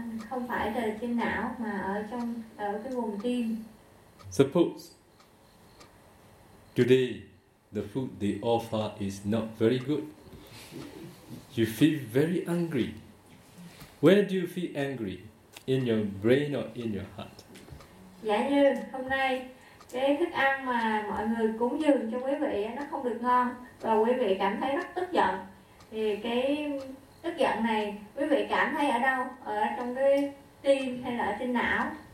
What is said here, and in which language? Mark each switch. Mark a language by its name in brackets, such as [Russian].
[Vietnamese] Không phải từ trên não mà ở cái vùng tim. [English] Suppose today the food they offer is not very good. You feel very angry. Where do you feel angry? In your brain or in your heart? [Vietnamese] Giả như hôm nay cái thức ăn mà mọi người cúng dường cho quý vị nó không được ngon và quý vị cảm thấy rất tức giận, thì cái tức giận này quý vị cảm thấy ở đâu? Ở trong cái tim hay là ở trên não?